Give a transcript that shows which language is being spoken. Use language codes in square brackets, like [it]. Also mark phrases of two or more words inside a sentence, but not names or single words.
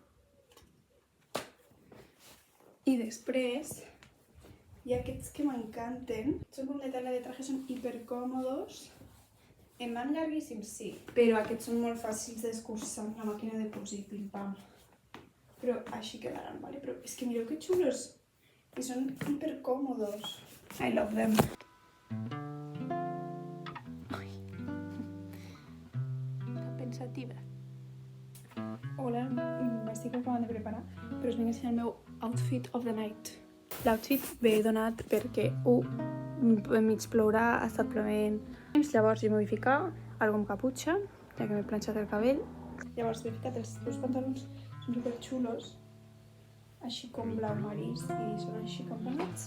[ca] I després hi ha aquests que m'encanten. Són com de tela de traje, són hipercòmodos. Em van llarguíssims, sí. Però aquests són molt fàcils d'escurçar amb la màquina de cosir, pim-pam. Però així quedaran, vale? Però és que mireu que xulos. I són hipercòmodos. [en] I love them. [ca] Pensativa. Hola, m'estic acabant de preparar, però us vinc a ensenyar el meu [en] outfit of the night. [ca] L'outfit ve donat perquè mig plourà, ha estat plovent. Llavors jo m'ho vull ficar, algo amb caputxa, ja que m'he planxat el cabell. Llavors m'he ficat els 2 pantalons, són superxulos, així com blau marís i són així com blancs.